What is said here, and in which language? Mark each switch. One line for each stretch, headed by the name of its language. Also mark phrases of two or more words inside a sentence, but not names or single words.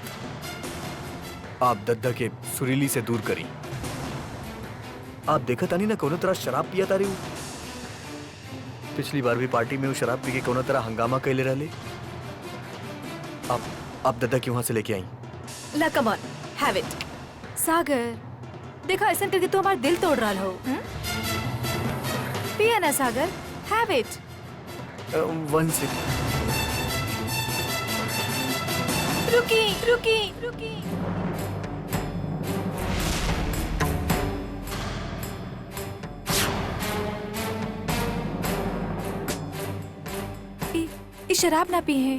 Bhojpuri: आप दद्दा के सुरीली से दूर करी। आप देखा तानी ना कोनो तरह शराब पिया तारी हूँ। पिछली बार भी पार्टी में वो शराब पी के कोनो तरह हंगामा कैले रहले। आप दद्दा की वहां से लेके आई।
English: ला come on, have it.
Bhojpuri: सागर, देखा ऐसा करके तू हमारा दिल तोड़ रहा हो। पिया ना सागर,
English: have it. one sip.
Bhojpuri: रुकी रुकी रुकी। ये शराब ना पी है।